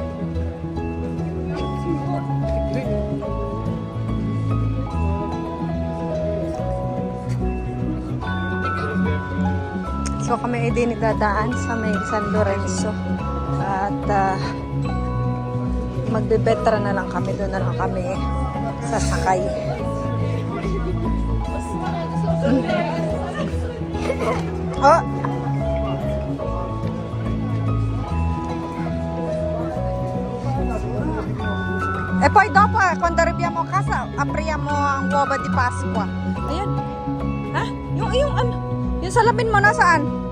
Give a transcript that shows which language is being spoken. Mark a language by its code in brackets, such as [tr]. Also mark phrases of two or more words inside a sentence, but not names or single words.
[tl] So kami ay din dadaan sa may San Lorenzo. At magbe-Petra na lang kami. Doon na lang kami sasakay. Oh. [it] E poi dopo, quando arriviamo a casa, apriamo ang uova di Pasqua. [tl] Ayan. Ha? Yung ano? Yung salamin mo nasaan?